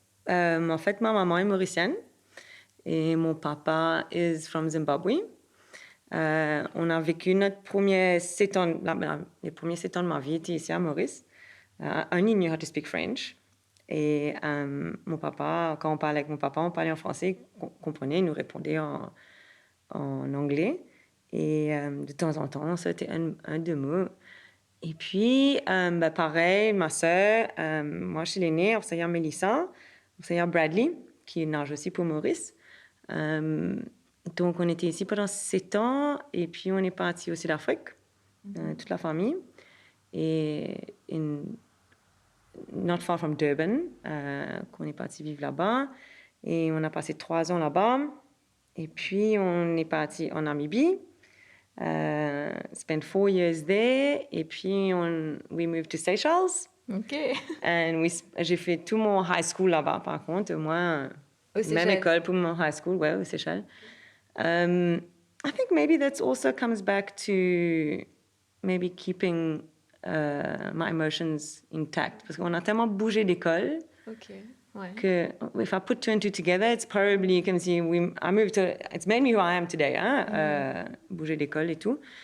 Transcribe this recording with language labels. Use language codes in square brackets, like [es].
[fr] Alors, en fait, ma maman est mauricienne et mon papa [en] is from Zimbabwe. [fr] On a vécu notre premiers 7 ans, les premiers 7 ans de ma vie étaient ici à Maurice. [en] I only knew how to speak French. [fr] Et mon papa, quand on parlait avec mon papa, on parlait en français, il comprenait, il nous répondait en anglais. Et de temps en temps, c'était un deux mots. Et puis, pareil, ma sœur, moi, je suis l'aînée, on s'appelle Mélissa, on s'appelle Bradley, qui nage aussi pour Maurice. Donc, on était ici pendant 7 ans, et puis on est parti au Sud-Afrique, toute la famille. Et [en] not far from Durban, [fr] qu'on est parti vivre là-bas. Et on a passé 3 ans là-bas. Et puis, on est parti en Namibie. [en] Spent 4 years there. [fr] Et puis, [en] we moved to Seychelles. OK. [fr] And j'ai fait tout mon high school là-bas, par contre. Moi, même école pour mon high school, ouais, aux Seychelles. [en] I think maybe that also comes back to maybe keeping my emotions intact. [fr] Parce qu'on a tellement bougé d'école que [en] if I put 2 and 2 together, it's probably [fr] comme si [en] it's made me who I am today. [fr] Bouger d'école et tout.